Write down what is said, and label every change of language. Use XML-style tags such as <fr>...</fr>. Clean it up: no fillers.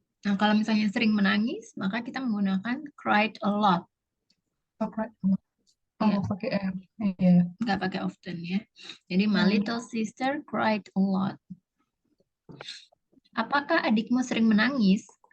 <id>Nah, kalau misalnya sering menangis, maka kita menggunakan</id> <en>cried a lot. Oh, cry.</en> <id>Iya. Oh, pakai M. Iya. Nggak pakai often ya.</id> <en>Jadi, my little sister cried a lot.</en> <id>Apakah adikmu sering menangis?</id>